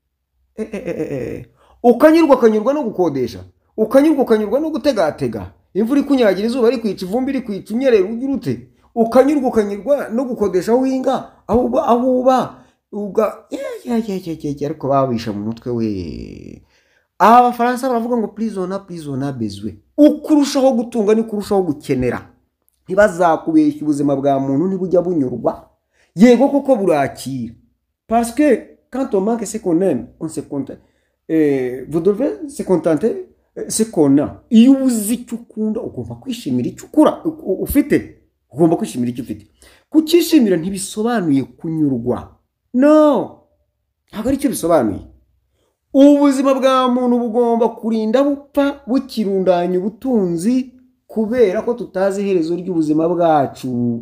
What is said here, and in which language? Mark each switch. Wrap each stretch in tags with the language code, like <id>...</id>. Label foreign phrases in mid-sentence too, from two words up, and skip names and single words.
<rw>Ukanyurwa no gukodesha, ukanyurwa no gutegatega, imvura ikunyagira, izuba rikwica, ivumbi rikwica, unyerera ugira ute, ukanyurwa no gukodesha aho uhinga, aho uba ariko babisha mu mutwe we. Abafaransa baravuga ngo</rw> <fr>plus on a besoin.</fr> <rw>Ukurushaho gutunga ni kurushaho gukenera. Ntibazakubeshya ubuzima bwa muntu ntibujya bunyurwa. Yego koko burakira.</rw> <fr>Parce que quand on manque ce qu'on aime, on se contente. Vous devez se contenter ce qu'on a.</fr> <rw>Iyo uzi icyo ukunda ugomba kwishimira icyo ukura ufite. Ugomba kwishimira icyo ufite. Kukishimira ntibisobanuye kunyurwa. No. Ntabwo ari cyo bisobanuye. Ubuzima bwa muntu bugomba kurinda bupfa bukirundanya ubutunzi kubera ko tutazi iherezo ry'ubuzima bwacu.</rw>